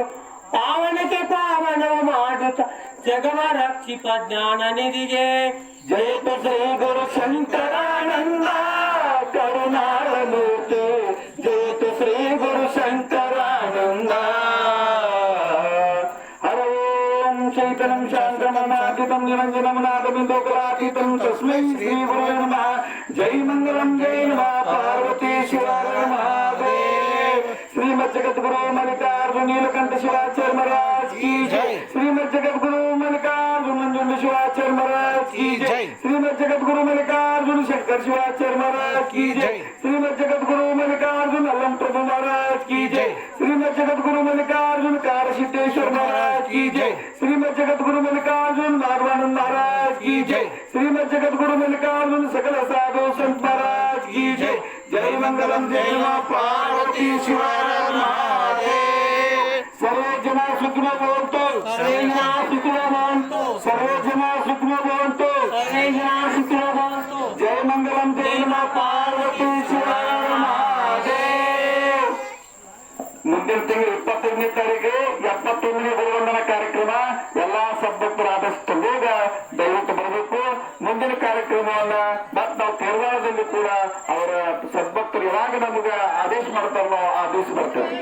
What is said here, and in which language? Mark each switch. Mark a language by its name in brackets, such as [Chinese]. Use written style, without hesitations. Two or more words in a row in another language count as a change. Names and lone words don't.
[Kannada] ಪಾವನಕ್ಕೆ ಪಾವನವ ಮಾಡುತ್ತ ಜಗವ ರಕ್ಷಿಪ ಜ್ಞಾನ ನಿಧಿಗೆ. ಜಯತು ಶ್ರೀ ಗುರು ಶಂಕರಾನಂದ ಕರುಣಾಳ ಮೂರ್ತಿ. ಜಯತು ಶ್ರೀ ಗುರು ಶಂಕರಾನಂದ. [Sanskrit] ಹರಂ ಚೈತನ್ಯಂ ಶಾಂತಮನಾತೀತಂ ನಿರಂಜನಂ ನಾದಬಿಂದೋಕರಾತೀತಂ ತಸ್ಮೈ ಶ್ರೀ ಗುರವೇ ನಮಃ. [Hindi] जय मंगलम जय नमः पार्वती शिवाय महादेव. ಶ್ರೀಮದ್ ಜಗದ್ಗುರು ಮಲ್ಲಿಕಾರ್ಜುನ ನೀಲಕಂಠ ಶಿವಾಚಾರ್ಯ महाराज की जय. श्रीमद जगद्गुरु मल्लिकार्जुन मंजुंड शिवाचार्य महाराज की जय. श्रीमद जगद्गुरु मल्लिकार्जुन शंकर शिवाचार्य महाराज की जय. श्रीमद जगद्गुरु मल्लिकार्जुन अल्लम प्रभु महाराज की जय. श्रीमद जगद्गुरु मल्लिकार्जुन कारसिद्धेश्वर महाराज की जय. श्रीमद जगद्गुरु मल्लिकार्जुन माधवानंद महाराज की जय. श्रीमद जगद्गुरु मल्लिकार्जुन सकल साधु संत महाराज की जय. जय मंगलम जय मां पार्वती शिवाय महादेव. [Sanskrit] सर्वे जना सुखिनो भवन्तु. सर्वे जना सुखिनो भवन्तु. सर्वे जना सुखिनो भवन्तु. सर्वे जना सुखिनो भवन्तु. [Hindi] जय मंगलम जय मां पार्वती शिवाय महादेव. [Kannada] ಮುಂದಿನ ತಿಂಗಳು 25ನೇ ತಾರೀಕು 71ನೇ ಗುರುವಂದನ ಕಾರ್ಯಕ್ರಮ. ಎಲ್ಲಾ ಸದ್ಭಕ್ತರು ಆದಷ್ಟು ಬೇಗ ದಯವಿಟ್ಟು ಬರಬೇಕು. ಮುಂದಿನ ಕಾರ್ಯಕ್ರಮವನ್ನ ಮತ್ತು ನಾವು ತೀರ್ಮಾನದಲ್ಲಿ ಕೂಡ ಅವರ ಸದ್ಭಕ್ತರು ಯಾವಾಗ ನಮಗೆ ಆದೇಶ ಮಾಡ್ತಾರೋ ಆ ದಿವಸ ಬರ್ತೇವೆ.